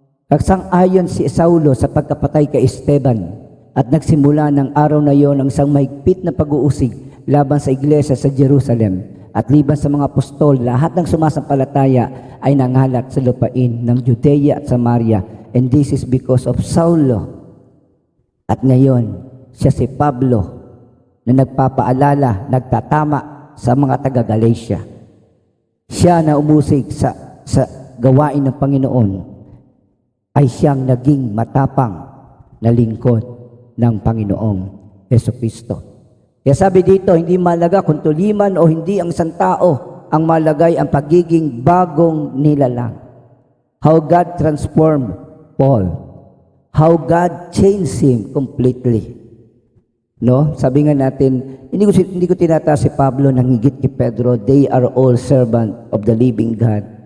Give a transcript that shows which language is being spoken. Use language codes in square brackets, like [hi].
[tl] Kasang-ayon si Saulo sa pagkapatay kay Esteban at nagsimula ng araw na iyon ang isang mahigpit na pag-uusig laban sa iglesia sa Jerusalem. At liban sa mga apostol, lahat ng sumasampalataya ay nangalat sa lupain ng Judea at Samaria. [en] And this is because of Saulo. [tl] At ngayon, siya si Pablo na nagpapaalala, nagtatama sa mga taga-Galatia. Siya na umusig sa gawain ng Panginoon ay siyang naging matapang na lingkod ng Panginoong Jesucristo. Kaya sabi dito, hindi malaga kung tuliman o hindi ang isang tao, ang malagay ang pagiging bagong nilalang. [en] How God transformed Paul. How God changed him completely. No? [tl] Sabi nga natin, hindi ko tinataas si Pablo ng higit kay Pedro. [en] They are all servant of the living God.